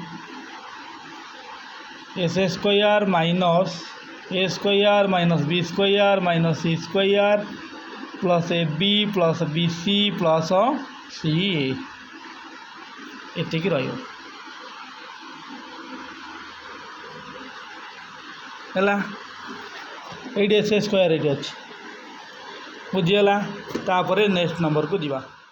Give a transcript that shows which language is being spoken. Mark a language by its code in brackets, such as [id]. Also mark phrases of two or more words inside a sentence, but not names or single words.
[en] s square minus a square minus b square minus c square plus a b c plus c [or] एतिक ହେଲା ଏଇଠି S² ଏଇଠି ଅଛି ବୁଝିଗଲା ତାପରେ ନେକ୍ସଟ ନମ୍ବରକୁ ଯିବା।